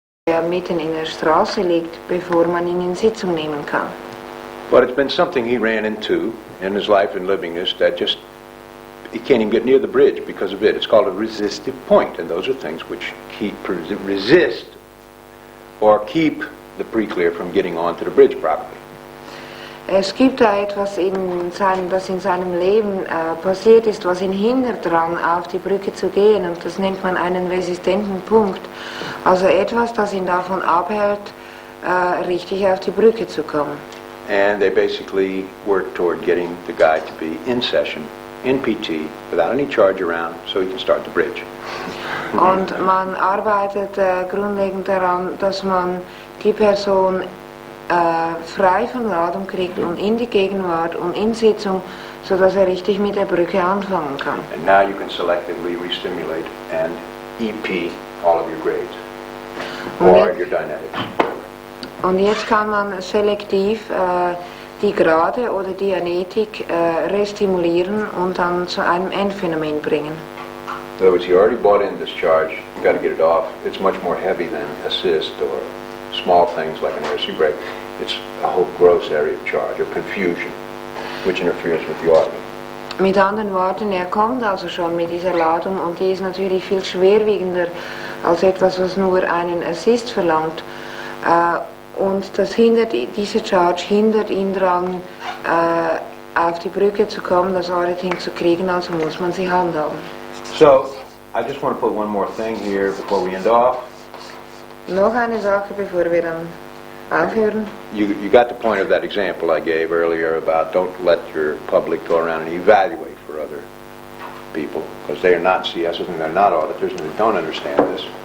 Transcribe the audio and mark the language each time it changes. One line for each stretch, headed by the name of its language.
German: der mitten in der Straße liegt, bevor man ihn in Sitzung nehmen kann.
English: But it's been something he ran into in his life and living is that just he can't even get near the bridge because of it. It's called a resistive point, and those are things which resist or keep the pre-clear from getting onto the bridge properly.
German: Es gibt da etwas, das in seinem Leben passiert ist, was ihn hindert daran, auf die Brücke zu gehen, und das nennt man einen resistenten Punkt. Also etwas, das ihn davon abhält, richtig auf die Brücke zu kommen.
English: And they basically work toward getting the guy to be in session, in PT, without any charge around, so he can start the bridge.
German: Und man arbeitet grundlegend daran, dass man die Person frei von Ladung kriegt und in die Gegenwart und in Sitzung, sodass richtig mit der Brücke anfangen kann.
English: And now you can selectively restimulate and EP all of your grades, or your Dianetics.
German: Und jetzt kann man selektiv die Grade oder Dianetik restimulieren und dann zu einem Endphänomen bringen.
English: In other words, you already bought in this charge, you got to get it off. It's much more heavy than assist or small things like an RC brake. It's a whole gross area of charge, of confusion, which interferes with the auditing.
German: Mit anderen Worten, kommt also schon mit dieser Ladung, und die ist natürlich viel schwerwiegender als etwas, was nur einen Assist verlangt. Und diese Charge hindert ihn daran, auf die Brücke zu kommen, das Auditing zu kriegen, also muss man sie handhaben.
English: So, I just want to put one more thing here before we end off.
German: Noch eine Sache, bevor wir dann aufhören.
English: You got the point of that example I gave earlier about don't let your public go around and evaluate for other people, because they are not CSs and they're not auditors and they don't understand this.